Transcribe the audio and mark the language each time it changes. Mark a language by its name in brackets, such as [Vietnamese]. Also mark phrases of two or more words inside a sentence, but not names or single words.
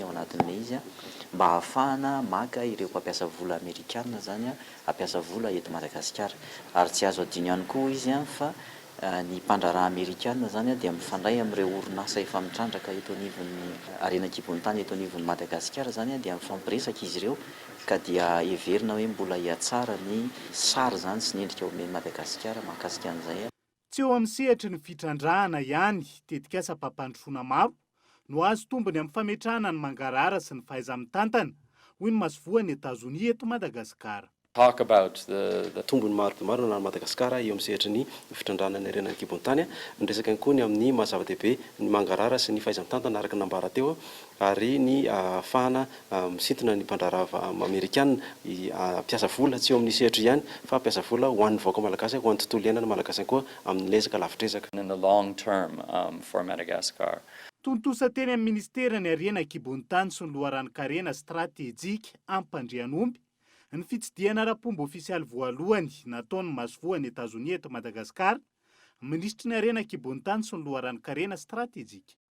[Malagasy] ao anatin'ilay izy mba ahafahana maka ireo mpampiasa vola amerikana zany hampiasa vola eto Madagasikara ary tsy azo adino ihany koa izy fa ny mpandraraha amerikana zany dia mifandray amin'ireo orinasa efa mitrandraka eto anivon'ny arena kibon-tany eto anivon'ny Madagasikara zany dia mifampiresaka izy ireo ka dia heverina hoe mbola hiatsara ny sary zany sy ny endrika omen'i Madagasikara mahakasika an'izay. Tsy eo amin'ny sehatry ny fitrandrahana ihany tetika asa mpampandrosoana maro no azo tombony amin'ny fametrahana ny mangarahara sy ny fahaiza-mitantana hoy ny masovoan'ny États-Unis eto Madagasikara. [English] talk about the [Malagasy] tombony maro dia maro na Madagasikara eo amin'ny sehatra ny fitrandrana ny renan'ny kibon-tany ny resaka ihany koa ny amin'ny mahazava-dehibe ny mangarara sy ny fahaizan-tantana araka nambara teo ary ny ahafahana misintona ny mpandrarava Amerikana ampiasa vola tsy eo amin'ny sehatra ihany fa ampiasa vola ho an'ny vahoaka malagasy ho an'ny tontolo iainana malagasy koa amin'ny lezaka lavitresaka. [English] In the long term for Madagascar. [Malagasy] Tontosa teny amin'ny ministera ny arena kibon-tany sy ny loharanon-karena stratejika ampandrian'omby ny fitsidihana ara-pomba ofisialy voalohany nataony masovoan'ny Etazonia eto Madagasikara, ministry ny arena kibon-tany sy ny loharanon-karena stratejika.